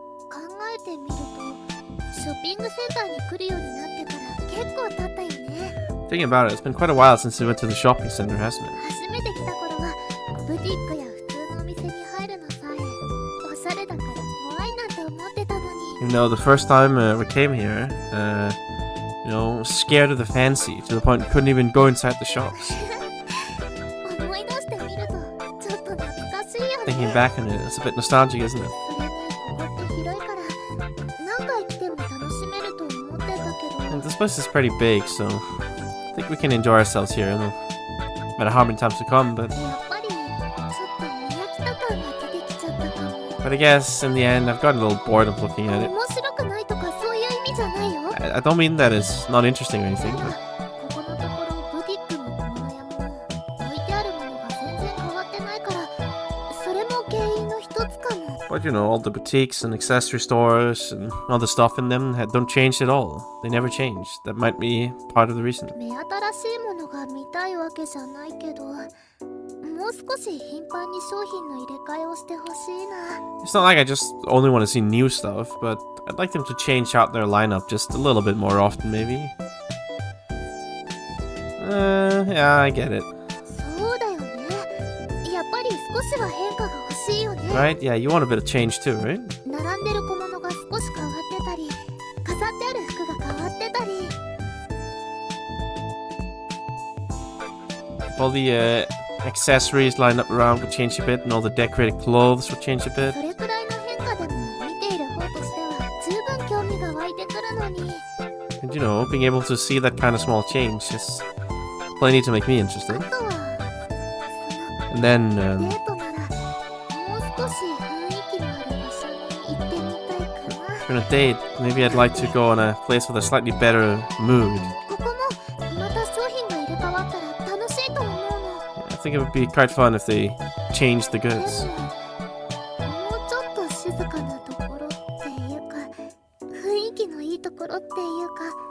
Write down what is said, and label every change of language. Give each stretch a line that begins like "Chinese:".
Japanese: 考えてみると、ショッピングセンターに来るようになってから結構経ったよね。
English: Thinking about it, it's been quite a while since we went to the shopping center, hasn't it?
Japanese: 初めて来た頃はブティックや普通のお店に入るのさえおしゃれだから怖いなんて思ってたのに。
English: You know, the first time we came here, you know, scared of the fancy to the point we couldn't even go inside the shops.
Japanese: 思い出してみるとちょっと懐かしいよね。
English: Thinking back on it, it's a bit nostalgic, isn't it?
Japanese: それにここって広いから何回来ても楽しめると思ってたけど。
English: And this place is pretty big, so I think we can enjoy ourselves here, no matter how many times we come, but
Japanese: やっぱりちょっと見飽きた感が出てきちゃったかも。
English: I guess in the end I've gotten a little bored of looking at it.
Japanese: 面白くないとかそういう意味じゃないよ。
English: I don't mean that it's not interesting or anything,
Japanese: でも
English: but
Japanese: ここのところブティックも小物屋も置いてあるものが全然変わってないからそれも原因の一つかも。
English: But you know, all the boutiques and accessory stores and all the stuff in them don't change at all. They never change. That might be part of the reason.
Japanese: 目新しいものが見たいわけじゃないけどもう少し頻繁に商品の入れ替えをしてほしいな。
English: It's not like I just only want to see new stuff, but I'd like them to change out their lineup just a little bit more often, maybe. Yeah, I get it.
Japanese: そうだよね。やっぱり少しは変化が欲しいよね。
English: Right? Yeah, you want a bit of change too, right?
Japanese: 並んでる小物が少し変わってたり飾ってある服が変わってたり。
English: If all the accessories lined up around would change a bit, and all the decorated clothes would change a bit.
Japanese: それくらいの変化でも見ている方としては十分興味が湧いてくるのに。
English: And you know, being able to see that kind of small change is plenty to make me
Japanese: あ
English: interested.
Japanese: とは
English: And then,
Japanese: デートならもう少し雰囲気のある場所に行ってみたいかな。
English: on a date, maybe I'd like to go on a place with a slightly better mood.
Japanese: ここもまた商品が入れ替わったら楽しいと思うの。
English: I think it would be quite fun if they changed the
Japanese: でも
English: goods.
Japanese: もうちょっと静かなところっていうか雰囲気のいいところっていうか。